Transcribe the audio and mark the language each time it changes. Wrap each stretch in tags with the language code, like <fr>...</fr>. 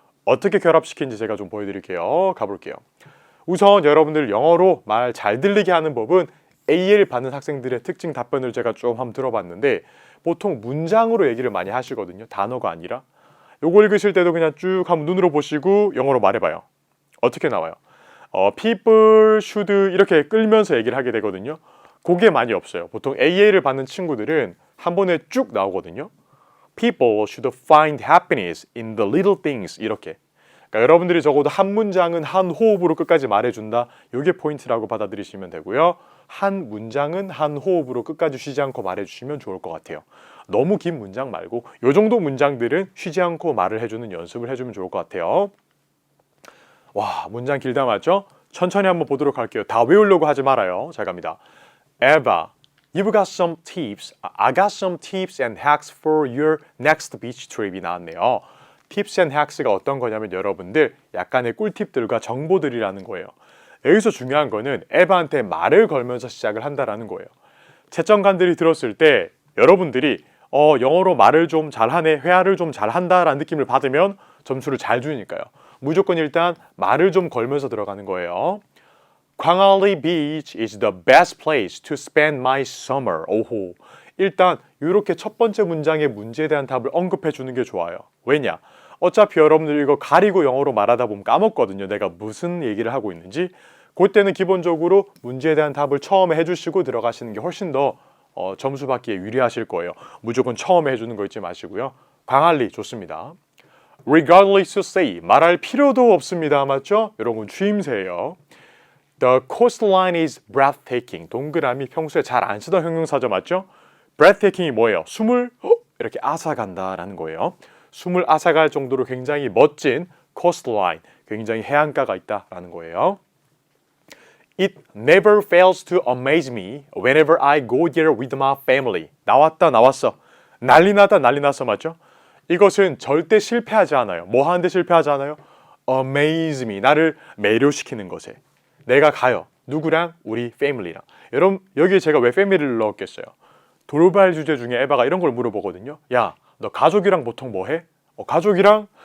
<ko>어떻게 결합시키는지 제가 좀 보여드릴게요. 가볼게요. 우선 여러분들 영어로 말 잘 들리게 하는 법은 AL 받는 학생들의 특징 답변을 제가 좀 한번 들어봤는데, 보통 문장으로 얘기를 많이 하시거든요. 단어가 아니라. 요거 읽으실 때도 그냥 쭉 한번 눈으로 보시고 영어로 말해봐요. 어떻게 나와요?</ko> <en>people should</en> <ko>이렇게 끌면서 얘기를 하게 되거든요. 그게 많이 없어요. 보통 AA를 받는 친구들은 한 번에 쭉 나오거든요.</ko> <en>People should find happiness in the little things,</en> <ko>이렇게. 그러니까 여러분들이 적어도 한 문장은 한 호흡으로 끝까지 말해준다. 이게 포인트라고 받아들이시면 되고요. 한 문장은 한 호흡으로 끝까지 쉬지 않고 말해주시면 좋을 것 같아요. 너무 긴 문장 말고 이 정도 문장들은 쉬지 않고 말을 해주는 연습을 해주면 좋을 것 같아요. 와, 문장 길다 맞죠? 천천히 한번 보도록 할게요. 다 외우려고 하지 말아요. 잘 갑니다.</ko> <en>Eva, you've got some tips. I got some tips and hacks for your next beach trip이</en> <ko>나왔네요.</ko> <en>Tips and hacks</en> <ko>가 어떤 거냐면 여러분들 약간의 꿀팁들과 정보들이라는 거예요. 여기서 중요한 거는 에바한테 말을 걸면서 시작을 한다라는 거예요. 채점관들이 들었을 때 여러분들이 영어로 말을 좀 잘하네, 회화를 좀 잘한다라는 느낌을 받으면 점수를 잘 주니까요. 무조건 일단 말을 좀 걸면서 들어가는 거예요.</ko> <en>광안리 Beach is the best place to spend my summer.</en> <ko>오호. 일단 이렇게 첫 번째 문장의 문제에 대한 답을 언급해 주는 게 좋아요. 왜냐? 어차피 여러분들 이거 가리고 영어로 말하다 보면 까먹거든요. 내가 무슨 얘기를 하고 있는지. 그때는 기본적으로 문제에 대한 답을 처음에 해주시고 들어가시는 게 훨씬 더 점수 받기에 유리하실 거예요. 무조건 처음에 해주는 거 잊지 마시고요. 광안리 좋습니다.</ko> <en>Regardless to say,</en> <ko>말할 필요도 없습니다. 맞죠? 여러분 추임새예요.</ko> <en>The coastline is breathtaking.</en> <ko>동그라미 평소에 잘 안 쓰던 형용사죠. 맞죠? breathtaking이 뭐예요? 숨을 이렇게 앗아간다라는 거예요. 숨을 앗아갈 정도로 굉장히 멋진 coastline, 굉장히 해안가가 있다라는 거예요.</ko> <en>It never fails to amaze me whenever I go there with my family.</en> <ko>나왔어. 난리 났어. 맞죠? 이것은 절대 실패하지 않아요. 뭐 하는데 실패하지 않아요?</ko> <en>Amaze me.</en> <ko>나를 매료시키는 것에. 내가 가요. 누구랑? 우리 family랑. 여러분 여기에 제가 왜 family를 넣었겠어요? 돌발 주제 중에 에바가 이런 걸 물어보거든요. 야, 너 가족이랑 보통 뭐 해? 가족이랑</ko>